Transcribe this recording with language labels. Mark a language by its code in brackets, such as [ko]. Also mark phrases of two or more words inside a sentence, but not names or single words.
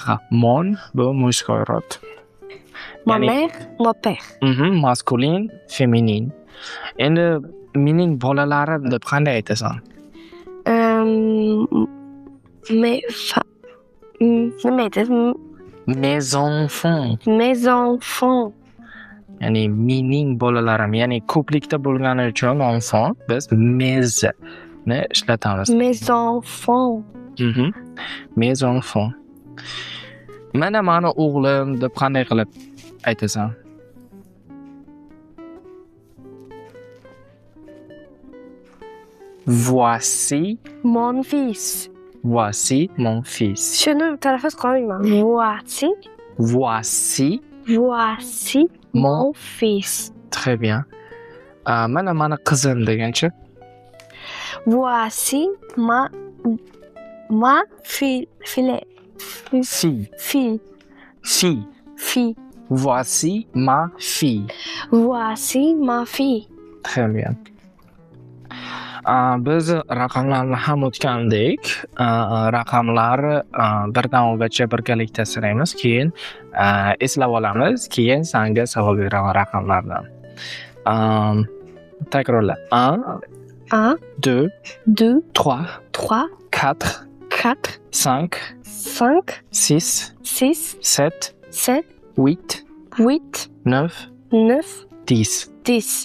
[uz] Mon bu [ru] мужской род. [fr] Ma mère, mon père. [uz] Maskulin, feminin. Endi mening bolalarim deb qanday aytasan? Nima aytasiz? [fr] Mes enfants. Mes enfants. [uz] Ya'ni mening bolalarim, ya'ni ko'plikda bo'lgani uchun enfant biz mes ni ishlatamiz. [fr] Mes enfants. Mes enfants. [uz] Mana mani o'g'lim deb qanday qilib aytasan? [fr] Voici mon fils. Voici mon fils. [uz] Shuni tarafiz qilmayman. [fr] Voici mon fils. Très bien. [uz] Mana mani qizim deganchi? [fr] Voici ma fille. Voici ma fille. Voici ma fille. Très bien. [uz] Biz raqamlarni ham o'tgandik. Raqamlar birdan o'ngacha birgalikda sanaymiz, keyin eslab olamiz, keyin senga savol beraman raqamlardan. Takrorla. 1 2 3 4 5 6 7 8 9 10.